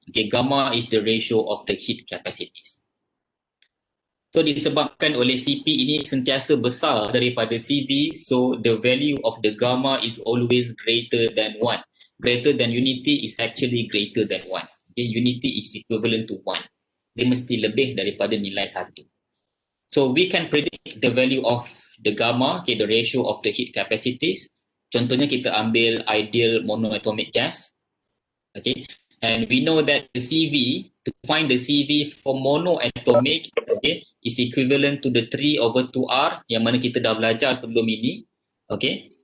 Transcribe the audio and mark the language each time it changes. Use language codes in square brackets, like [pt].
[en] Okay, gamma is the ratio of the heat capacities. So [ms] disebabkan oleh Cp ini sentiasa besar daripada Cv, [en] so the value of the gamma is always greater than 1. Greater than unity is actually greater than 1. Okay, unity is equivalent to 1. [ms] Dia mesti lebih daripada nilai 1. [en] So we can predict the value of the gamma, okay, the ratio of the heat capacities. [ms] Contohnya kita ambil ideal monoatomic gas, [en] okay, and we know that the Cv, to find the Cv for monoatomic, okay, is equivalent to the 3/2R [ms] yang mana kita dah belajar sebelum ini, [en] okay.